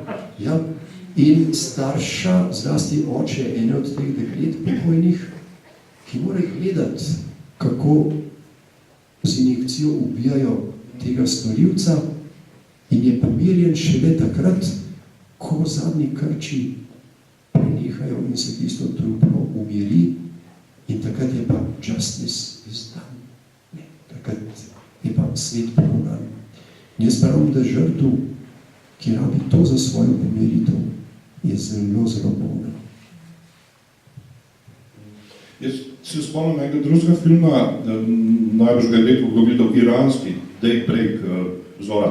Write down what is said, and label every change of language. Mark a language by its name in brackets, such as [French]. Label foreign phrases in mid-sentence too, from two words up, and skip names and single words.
[Slovenian] In starša, zlasti oče ene od teh deklet pokojnih, ki mora gledati, kako z injekcijo ubijajo tega storilca in je pomirjen šele takrat, ko zadnji krči prenehajo in se tisto truplo umiri in takrat je pa [English] justice is done. [Slovenian] Takrat je pa svet poravnan. Jaz pravim, da žrtev, ki rabi to za svojo pomiritev, je zelo, zelo bolna. Jaz se spomnim enega drugega filma, najbrž ga je lepo gledal, iranski, Daybreak, Zora.